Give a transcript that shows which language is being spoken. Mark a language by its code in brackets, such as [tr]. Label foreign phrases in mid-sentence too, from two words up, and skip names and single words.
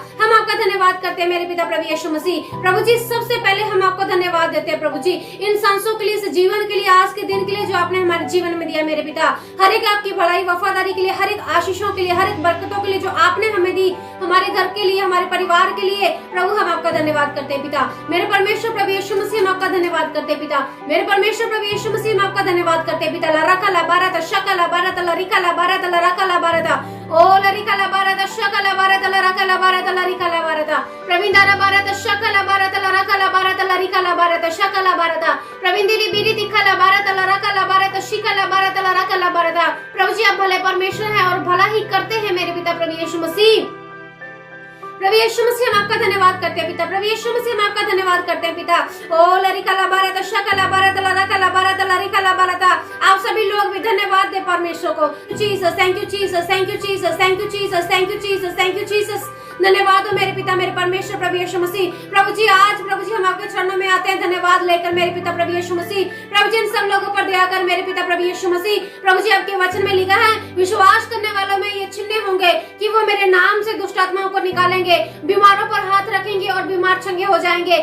[hi] हम आपका धन्यवाद करते हैं मेरे पिता प्रभु यीशु मसीह। प्रभु जी, सबसे पहले हम आपको धन्यवाद देते हैं प्रभु जी, इन सांसों के लिए, इस जीवन के लिए, आज के दिन के लिए जो आपने हमारे जीवन में दिया मेरे पिता। हर एक आपकी भलाई वफादारी के लिए, हर एक आशीषों के लिए, हर एक बरकतों के लिए जो आपने हमें दी, हमारे घर के लिए, हमारे परिवार के लिए, प्रभु हम आपका धन्यवाद करते हैं पिता। मेरे परमेश्वर प्रभु यीशु मसीह, हम आपका धन्यवाद करते हैं पिता। मेरे परमेश्वर प्रभु यीशु मसीह, हम आपका धन्यवाद करते हैं पिता। लरका ला बारत शका ला बारत लरिका ला बारत लरका ला बारत ओ लरिका ला बारत शका ला बारत लरका ला बारत लरिका ला बारत प्रवींदारा बारत शका ला बारत लरका ला बारत लरिका ला बारत शका ला बारत प्रवींदिरी बीरी तिखा ला बारत लरका ला बारत शिका ला बारत लरका ला बारत। प्रभु जी, आप भले परमेश्वर हैं और भला ही करते हैं मेरे पिता प्रभु यीशु मसीह। प्रभु यीशु मसीह, हम आपका धन्यवाद करते हैं पिता। प्रभु यीशु मसीह, हम आपका धन्यवाद करते हैं पिता। ओ लरिका ला बारत शका ला बारत लरका ला बारत लरिका ला बारत। आप सभी लोग भी धन्यवाद दे परमेश्वर को। [en] Jesus, thank you Jesus, thank you Jesus, thank you Jesus, thank you Jesus, thank you Jesus. [hi] धन्यवाद हो मेरे पिता, मेरे परमेश्वर प्रभु यीशु मसीह। प्रभु जी, आज प्रभु जी हम आपके चरणों में आते हैं धन्यवाद लेकर मेरे पिता प्रभु यीशु मसीह। प्रभु जी, इन सब लोगों पर दया कर मेरे पिता प्रभु यीशु मसीह। प्रभु जी, आपके वचन में लिखा है, विश्वास करने वालों में ये चिन्ह होंगे कि वो मेरे नाम से दुष्ट आत्माओं को निकालेंगे, बीमारों पर हाथ रखेंगे और बीमार चंगे हो जाएंगे।